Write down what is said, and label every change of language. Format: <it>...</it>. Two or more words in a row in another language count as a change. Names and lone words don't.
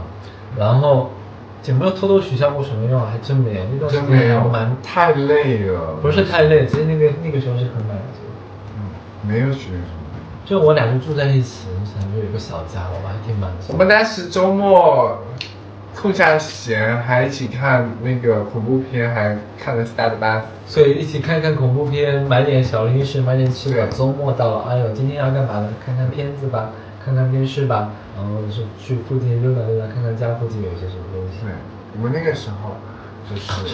<zh>然後有沒有偷偷許下過什麼願望？還真沒有，那段時間我蠻太累了。不是太累，其實那個時候是很滿足。沒有許什麼。就我倆就住在一起，想就有一個小家，我還挺滿足。我們當時週末空下閒，還一起看那個恐怖片，還看了4班，所以一起看看恐怖片，買點小零食，買點吃的。週末到了，哎呦，今天要幹嘛呢？看看片子吧，看看電視吧，然後或者是去附近溜達溜達，看看家附近有些什麼東西。對，我們那個時候就是</zh>